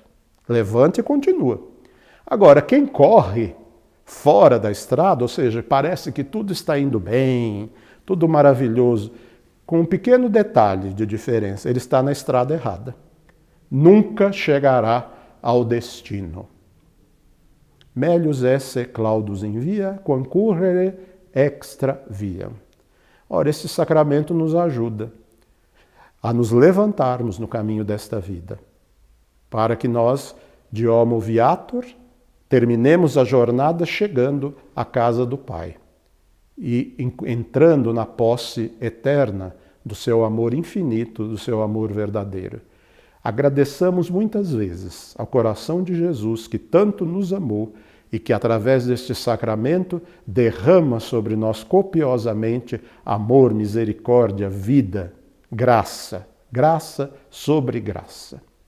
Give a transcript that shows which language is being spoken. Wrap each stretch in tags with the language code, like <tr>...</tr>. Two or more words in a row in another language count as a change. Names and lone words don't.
<pt>Levante e continua. Agora, quem corre fora da estrada, ou seja, parece que tudo está indo bem, tudo maravilhoso, com um pequeno detalhe de diferença, ele está na estrada errada. Nunca chegará ao destino.</pt> <la>Melius esse claudus in via, concurrere extra via.</la> <pt>Ora, esse sacramento nos ajuda a nos levantarmos no caminho desta vida, para que nós, de</pt> <la>homo viator,</la> <pt>terminemos a jornada chegando à casa do Pai e entrando na posse eterna do seu amor infinito, do seu amor verdadeiro. Agradeçamos muitas vezes ao coração de Jesus que tanto nos amou e que através deste sacramento derrama sobre nós copiosamente amor, misericórdia, vida, graça, graça sobre graça.</pt>